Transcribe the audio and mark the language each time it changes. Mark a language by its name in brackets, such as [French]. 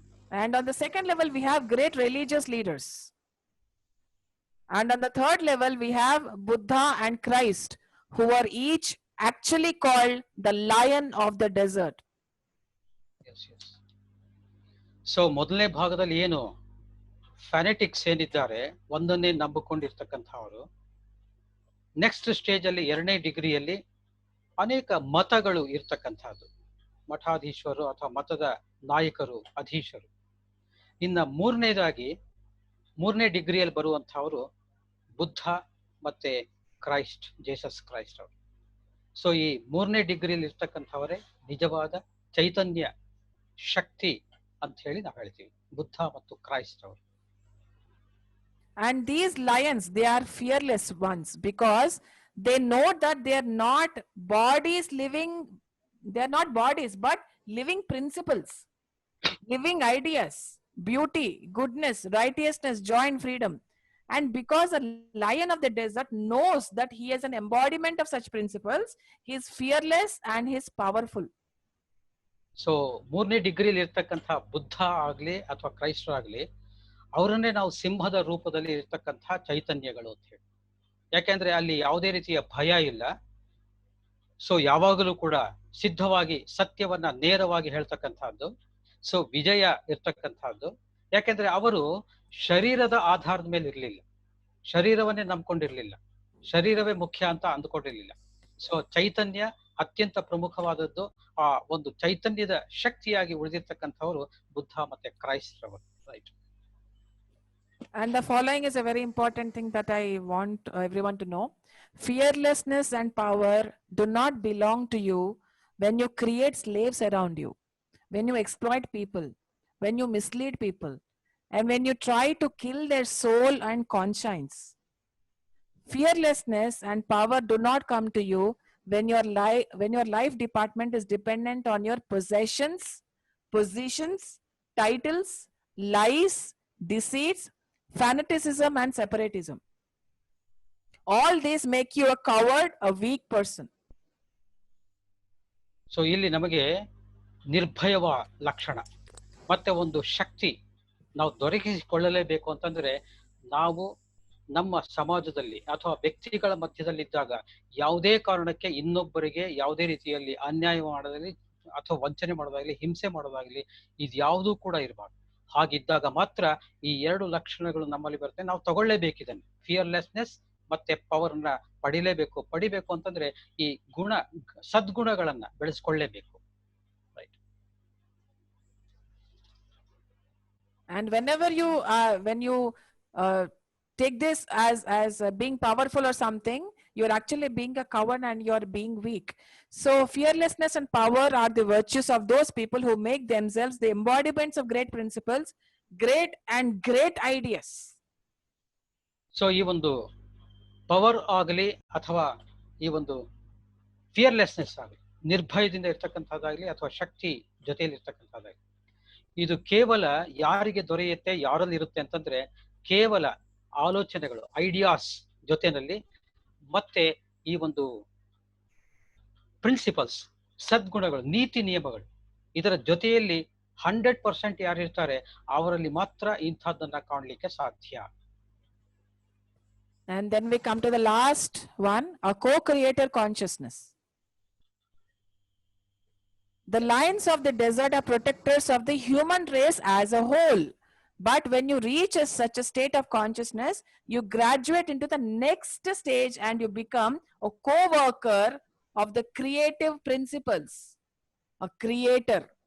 [English] And on the second level, we have great religious leaders. And on the third level, we have Buddha and Christ, who are each actually called the lion of the desert. [Kannada] So ಮೊದಲನೇ ಭಾಗದಲ್ಲಿ ಏನು ಫ್ಯಾನೆಟಿಕ್ಸ್ ಏನಿದ್ದಾರೆ, ಒಂದನ್ನೇ ನಂಬಿಕೊಂಡಿರ್ತಕ್ಕಂಥವರು, [English] next stage [Kannada] ಅಲ್ಲಿ 2ನೇ ಡಿಗ್ರಿಯಲ್ಲಿ ಅನೇಕ ಮತಗಳು ಇರ್ತಕ್ಕಂಥದ್ದು, ಮಠಾಧೀಶರು ಅಥವಾ ಮತದ ನಾಯಕರು, ಅಧೀಶರು. ಇನ್ನು 3ನೇ ಡಿಗ್ರಿಯಲ್ಲಿ ಬರುವಂತಹವರು ಬುದ್ಧ ಮತ್ತೆ ಕ್ರೈಸ್ಟ್, ಜೇಸಸ್ ಕ್ರೈಸ್ಟ್ ಅವರು. ಸೊ ಈ 3ನೇ ಡಿಗ್ರಿಯಲ್ಲಿ ಇರ್ತಕ್ಕಂಥವರೇ ನಿಜವಾದ ಚೈತನ್ಯ ಶಕ್ತಿ ಅಂತ ಹೇಳಿ ನಾವು ಹೇಳ್ತೀವಿ, ಬುದ್ಧ ಮತ್ತು ಕ್ರೈಸ್ಟ್ ಅವರು. [English] And these lions, they are fearless ones because they know that they are not bodies living, they are not bodies, but living principles, living ideas, beauty, goodness, righteousness, joy and freedom. And because a lion of the desert knows that he is an embodiment of such principles, he is fearless and he is powerful. [Kannada] So 3ನೇ ಡಿಗ್ರಿಯಲ್ಲಿ ಇರ್ತಕ್ಕಂಥ ಬುದ್ಧ ಆಗ್ಲಿ ಅಥವಾ ಕ್ರೈಸ್ತ ಆಗ್ಲಿ, ಅವರನ್ನೇ ನಾವು ಸಿಂಹದ ರೂಪದಲ್ಲಿ ಇರ್ತಕ್ಕಂಥ ಚೈತನ್ಯಗಳು ಅಂತ ಹೇಳಿ. ಯಾಕೆಂದ್ರೆ ಅಲ್ಲಿ ಯಾವುದೇ ರೀತಿಯ ಭಯ ಇಲ್ಲ. ಸೊ ಯಾವಾಗಲೂ ಕೂಡ ಸಿದ್ಧವಾಗಿ ಸತ್ಯವನ್ನ ನೇರವಾಗಿ ಹೇಳ್ತಕ್ಕಂಥದ್ದು. ಸೊ ವಿಜಯ ಇರ್ತಕ್ಕಂಥದ್ದು. ಯಾಕೆಂದ್ರೆ ಅವರು ಶರೀರದ ಆಧಾರದ ಮೇಲೆ ಇರ್ಲಿಲ್ಲ, ಶರೀರವನ್ನೇ ನಂಬ್ಕೊಂಡಿರ್ಲಿಲ್ಲ, ಶರೀರವೇ ಮುಖ್ಯ ಅಂತ ಅಂದ್ಕೊಂಡಿರ್ಲಿಲ್ಲ. ಸೊ ಚೈತನ್ಯ ಅತ್ಯಂತ ಪ್ರಮುಖವಾದದ್ದು. ಆ ಒಂದು ಚೈತನ್ಯದ ಶಕ್ತಿಯಾಗಿ ಉಳಿದಿರ್ತಕ್ಕಂಥವರು ಬುದ್ಧ ಮತ್ತೆ ಕ್ರೈಸ್ತರವರು. [English] Right. And the following is a very important thing that I want everyone to know. Fearlessness and power do not belong to you when you create slaves around you, when you exploit people, when you mislead people, and when you try to kill their soul and conscience. Fearlessness and power do not come to you when your life department is dependent on your possessions, positions, titles, lies, deceits, fanaticism and separatism. All these make you a coward, a weak person. [Kannada] So ಇಲ್ಲಿ ನಮಗೆ ನಿರ್ಭಯವ ಲಕ್ಷಣ ಮತ್ತೆ ಒಂದು ಶಕ್ತಿ ನಾವು ದೊರಕಿಸಿಕೊಳ್ಳಲೇಬೇಕು ಅಂತಂದ್ರೆ, ನಾವು ನಮ್ಮ ಸಮಾಜದಲ್ಲಿ ಅಥವಾ ವ್ಯಕ್ತಿಗಳ ಮಧ್ಯದಲ್ಲಿದ್ದಾಗ ಯಾವುದೇ ಕಾರಣಕ್ಕೆ ಇನ್ನೊಬ್ಬರಿಗೆ ಯಾವುದೇ ರೀತಿಯಲ್ಲಿ ಅನ್ಯಾಯ ಮಾಡೋದಾಗ್ಲಿ ಅಥವಾ ವಂಚನೆ ಮಾಡೋದಾಗ್ಲಿ, ಹಿಂಸೆ ಮಾಡೋದಾಗ್ಲಿ, ಇದ್ಯಾವುದೂ ಕೂಡ ಇರಬಾರ್ದು. ಹಾಗಿದ್ದಾಗ ಮಾತ್ರ ಈ 2 ಲಕ್ಷಣಗಳು ನಮ್ಮಲ್ಲಿ ಬರುತ್ತೆ. ನಾವು ತಗೊಳ್ಳೇಬೇಕಿದನ್ನು, [English] fearlessness [Kannada] ಮತ್ತೆ ಪವರ್ನ ಪಡಿಬೇಕು ಅಂತಂದ್ರೆ ಈ ಸದ್ಗುಣಗಳನ್ನ ಬೆಳೆಸ್ಕೊಳ್ಳೇಬೇಕು. [English] Right. And whenever you when you take this as being powerful or something, you're actually being a coward and you're being weak. So fearlessness and power are the virtues of those people who make themselves the embodiments of great principles, great ideas. [Kannada] So ಈ ಒಂದು power ಆಗಲಿ ಅಥವಾ ಈ ಒಂದು [English] fearlessness [Kannada] ಆಗಲಿ, ನಿರ್ಭಯದಿಂದ ಇರ್ತಕ್ಕಂಥದ್ದಾಗಲಿ ಅಥವಾ ಶಕ್ತಿ ಜೊತೆಯಲ್ಲಿ ಇರ್ತಕ್ಕಂಥದ್ದಾಗಲಿ, ಇದು ಕೇವಲ ಯಾರಿಗೆ ದೊರೆಯುತ್ತೆ, ಯಾರಲ್ಲಿ ಇರುತ್ತೆ ಅಂತಂದ್ರೆ ಕೇವಲ ಆಲೋಚನೆಗಳು, ಐಡಿಯಾಸ್ ಜೊತೆಯಲ್ಲಿ ಮತ್ತೆ ಈ ಒಂದು ಪ್ರಿನ್ಸಿಪಲ್ಸ್, ಸದ್ಗುಣಗಳು, ನೀತಿ ನಿಯಮಗಳು, ಇದರ ಜೊತೆಯಲ್ಲಿ 100% ಯಾರಿರ್ತಾರೆ ಅವರಲ್ಲಿ ಮಾತ್ರ ಇಂಥದ್ದನ್ನ ಕಾಣಲಿಕ್ಕೆ ಸಾಧ್ಯ. [English] And then we come to the last one, a co-creator consciousness. The lions of the desert are protectors of the human race as a whole. But when you reach such a state of consciousness, you graduate into the next stage and you become a co-worker of the creative principles, a creator.